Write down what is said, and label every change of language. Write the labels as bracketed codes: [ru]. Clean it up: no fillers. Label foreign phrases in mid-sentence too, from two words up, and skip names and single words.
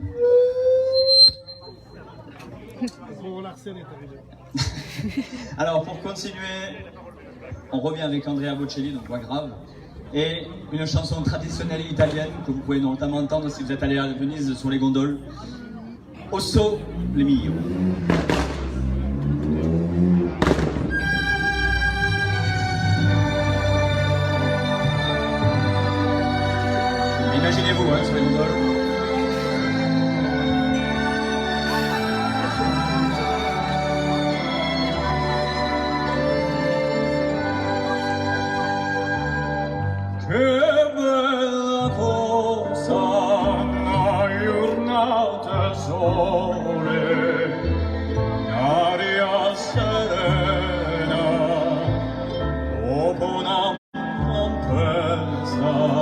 [fr] Alors pour continuer, on revient avec Andrea Bocelli, donc voix grave, et une chanson traditionnelle italienne que vous pouvez notamment entendre si vous êtes allé à Venise sur les gondoles. [it] Osso le mio. [fr] Imaginez-vous sur les gondoles. [it] Che bella cosa, una giornata sole, un'aria serena, dopo una tempesta,